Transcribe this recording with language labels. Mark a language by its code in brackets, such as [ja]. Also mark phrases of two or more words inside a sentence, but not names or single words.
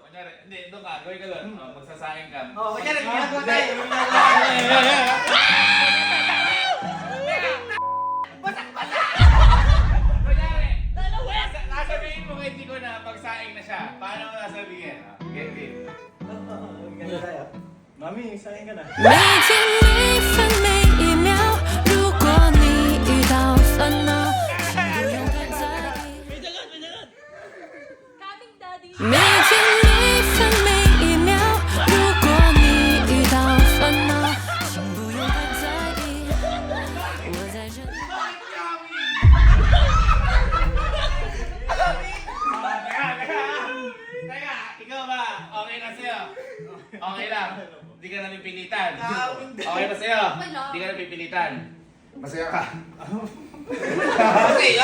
[tl] Kunyari, hindi, doon ka. Gawin ka doon. Magsasayang ka. Oo, kunyari, ginagawa tayo. Kunyari, nasabihin mo kay Chico na pagsaing na siya. Paano mo nasabihin? [en] Get it. [tl] Mami, sayang ka na. [zh] 每天每分每一秒，如果你遇到烦恼，请不用太在意。 [tl] May dagat! Kaming daddy. [zh] 每天每分每一秒，如果你遇到烦恼，请不用太在意。我在这里。 [tl] Teka, ikaw ba? Okay na sa'yo? Okay lang. Hindi ka na pipilitan. Okay na sa'yo? Hindi ka na pipilitan. Masaya ka? Okay,